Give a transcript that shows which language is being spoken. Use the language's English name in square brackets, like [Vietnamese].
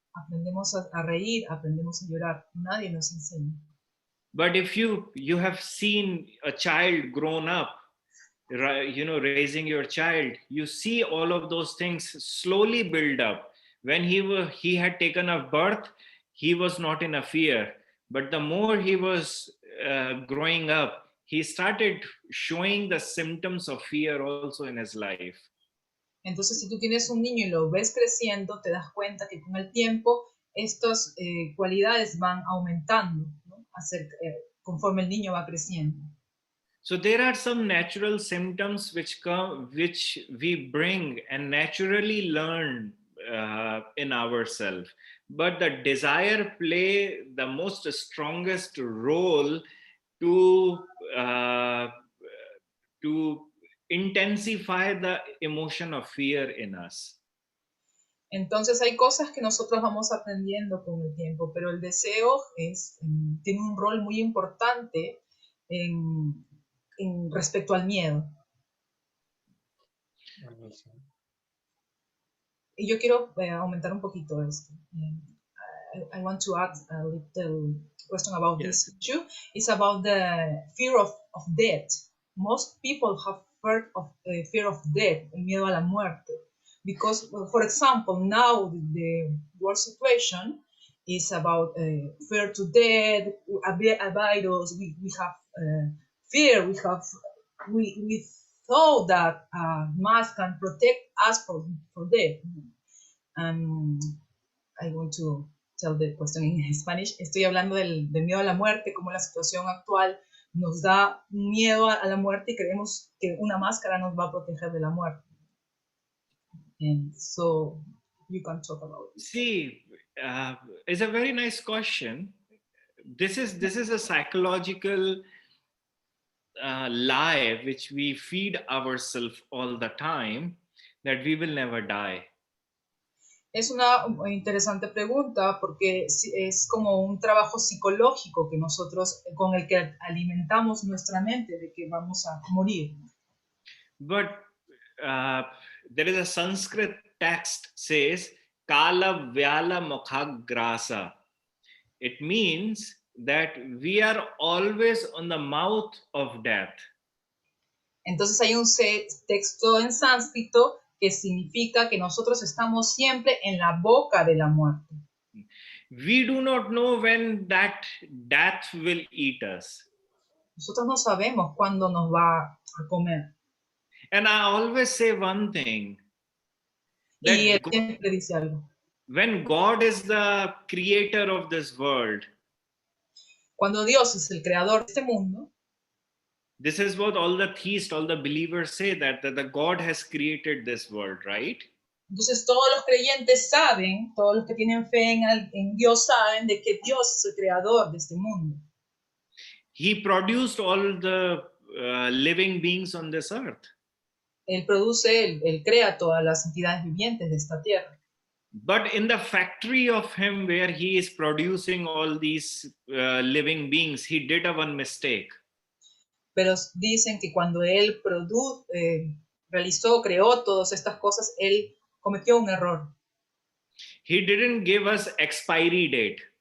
[Spanish] Aprendemos a reír, aprendemos a llorar, nadie nos enseña. [English] But if you have seen a child grown up, raising your child, you see all of those things slowly build up. When he had taken a birth, he was not in a fear, but the more he was growing up, he started showing the symptoms of fear also in his life. [Spanish] Entonces, si tú tienes un niño y lo ves creciendo, te das cuenta que con el tiempo estas cualidades van aumentando, ¿no? Conforme el niño va creciendo. [English] So there are some natural symptoms which we bring and naturally learn in ourselves, but the desire play the most strongest role uh, to intensify the emotion of fear in us. [Spanish] Entonces hay cosas que nosotros vamos aprendiendo con el tiempo, pero el deseo tiene un rol muy importante en respecto al miedo. Y yo quiero aumentar un poquito esto. [English] I want to add a little question about this issue. It's about the fear of death. Most people have fear of death, [Spanish] el miedo a la muerte. [English] Because, for example, now the world situation is about fear to death, a virus. We have fear. We thought that mask can protect us for death. I want to tell the question in Spanish. [Spanish] Estoy hablando del miedo a la muerte, como la situación actual nos da miedo a la muerte y creemos que una máscara nos va a proteger de la muerte. [English] And so you can talk about it. See, it's a very nice question. This is a psychological lie which we feed ourselves all the time, that we will never die. [Spanish] Es una interesante pregunta porque es como un trabajo psicológico que nosotros, con el que alimentamos nuestra mente de que vamos a morir. [English] But there is a Sanskrit text says Kala Vyala Mukhagrasa. It means that we are always on the mouth of death. [Spanish] Entonces hay un texto en sánscrito que significa que nosotros estamos siempre en la boca de la muerte. [English] We do not know when that death will eat us. [Spanish] Nosotros no sabemos cuándo nos va a comer. [English] And I always say one thing. [Spanish] Y él siempre dice algo. [English] When God is the creator of this world, [Spanish] cuando Dios es el creador de este mundo, [English] this is what all the theists, all the believers say, that the God has created this world, right? [Spanish] Entonces todos los creyentes saben, todos los que tienen fe en Dios saben de que Dios es el creador de este mundo. [English] He produced all the living beings on this earth. [Spanish] Él produce, él crea todas las entidades vivientes de esta tierra. [English] But in the factory of him where he is producing all these living beings, he did a one mistake. [Spanish] Pero dicen que cuando él creó todas estas cosas, él cometió un error. [English] He didn't give us expiry date.